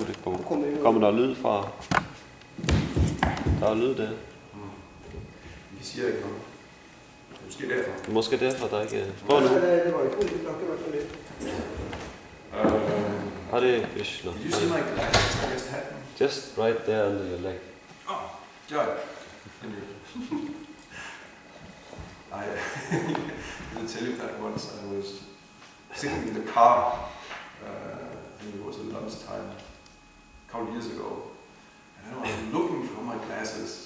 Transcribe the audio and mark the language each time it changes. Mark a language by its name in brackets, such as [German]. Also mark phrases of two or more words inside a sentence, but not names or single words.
[Danish] Kommer der lyd fra? Der er lyd der. Vi siger ikke noget. Måske derfor. Det er måske derfor, der ikke... Prøv nu. Det var ikke nok, det var for lidt. [Sanskrit] Hare Krishna. [English] Did you see my glasses? I just had them. Just right there under your leg. Oh, yeah. I will tell you that once I was sitting in the car, I think it was at lunchtime, a couple of years ago, and I was looking for my glasses.